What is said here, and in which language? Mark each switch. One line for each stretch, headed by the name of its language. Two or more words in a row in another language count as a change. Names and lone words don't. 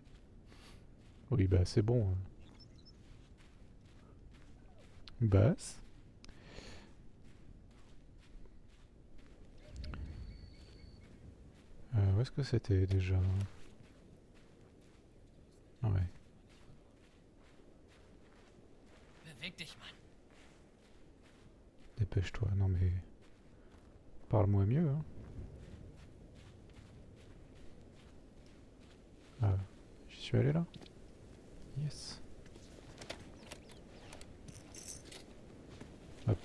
French: Oui, bah c'est bon. Basse. Où est-ce que c'était déjà? Ouais.
German: Beweg dich, Mann.
French: Dépêche-toi, non mais... Parle-moi mieux, hein. Ah, j'y suis allé là? Yes. Hop.